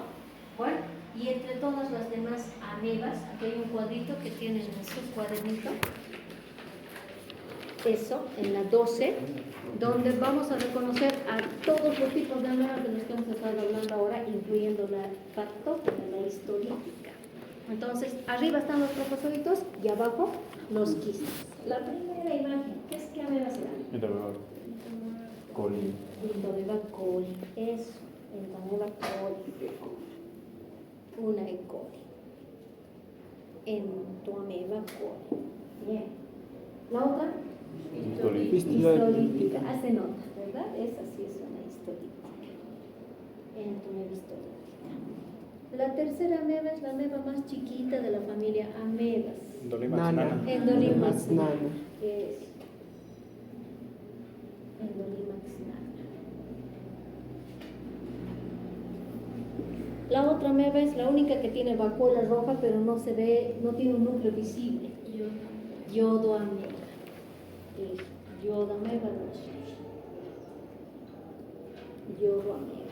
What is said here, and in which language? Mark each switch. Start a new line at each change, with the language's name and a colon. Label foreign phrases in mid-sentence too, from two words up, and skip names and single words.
Spanish: Bueno, y entre todas las demás amebas, aquí hay un cuadrito que tienen en su cuadernito, eso, en la 12, donde vamos a reconocer a todos los tipos de amebas de los que hemos estado hablando ahora, incluyendo la patógena, la histolítica. Entonces, arriba están los trofozoitos y abajo los quistes. La primera imagen, ¿qué ameba será? Coli. Intobeba coli, eso. Entomeba coli. Una E. coli. Entomeba coli. Bien. La otra, histolítica. Hace nota, ¿verdad? Esa sí es una histolítica. Entomeba histolítica. La tercera ameba es la ameba más chiquita de la familia amebas. Endolimax nana. Endolimax Nana. Es Endolimax nana. La otra ameba es la única que tiene vacuola roja, pero no se ve, no tiene un núcleo visible. Yodo ameba. Yodo ameba no es. Yodo ameba.